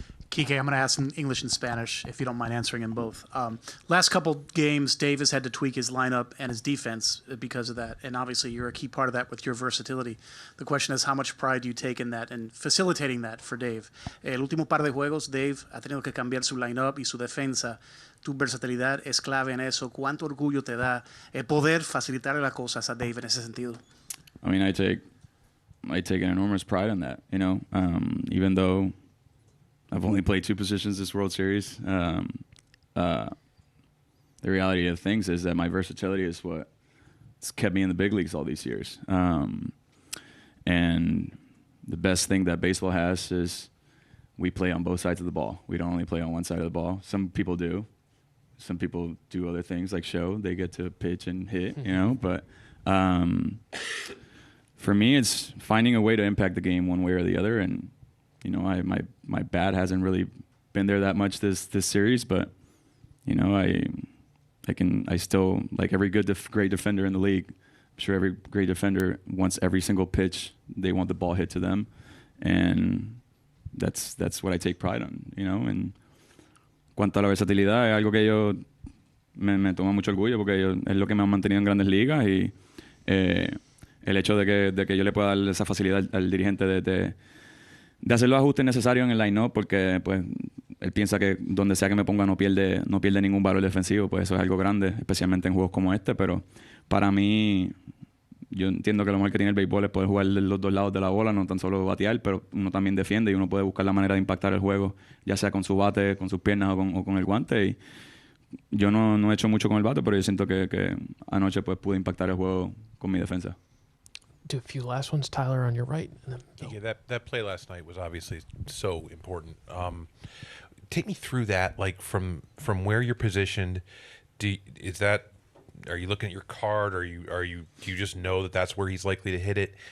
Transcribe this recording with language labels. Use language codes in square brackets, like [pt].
[en] Kiké, I'm going to ask in English and Spanish, if you don't mind answering in both. Last couple games, Dave has had to tweak his lineup and his defense because of that, and obviously you're a key part of that with your versatility. The question is, how much pride do you take in that and facilitating that for Dave? [es] El último par de juegos, Dave ha tenido que cambiar su lineup y su defensa. Tu versatilidad es clave en eso. ¿Cuánto orgullo te da poder facilitarle las cosas a Dave en ese sentido? [en] I mean, I take an enormous pride in that, even though I've only played 2 positions this World Series. The reality of things is that my versatility is what's kept me in the big leagues all these years. And the best thing that baseball has is we play on both sides of the ball. We don't only play on one side of the ball. Some people do. Some people do other things like show. They get to pitch and hit, But for me, it's finding a way to impact the game one way or the other. And my bat hasn't really been there that much this series, but I still, like every great defender in the league, I'm sure every great defender wants every single pitch, they want the ball hit to them. And that's what I take pride on, And [es] cuanto a la versatilidad, es algo que yo me toma mucho orgullo porque es lo que me ha mantenido en grandes ligas y el hecho de que yo le pueda dar esa facilidad al dirigente de hacer los ajustes necesarios en el line-up porque pues él piensa que donde sea que me ponga no pierde ningún valor defensivo, pues eso es algo grande, especialmente en juegos como este, pero para mí yo entiendo que lo mejor que tiene el béisbol es poder jugar de los dos lados de la bola, no tan solo batear, pero uno también defiende y uno puede buscar la manera de impactar el juego, ya sea con su bate, con sus piernas o con el guante. Y yo no he hecho mucho con el bate, pero yo siento que anoche pues pude impactar el juego con mi defensa. [en] Do a few last ones, Tyler, on your right. And then Bill. Yeah, that play last night was obviously so important. Take me through that, like from where you're positioned. Are you looking at your card? Do you just know that that's where he's likely to hit it?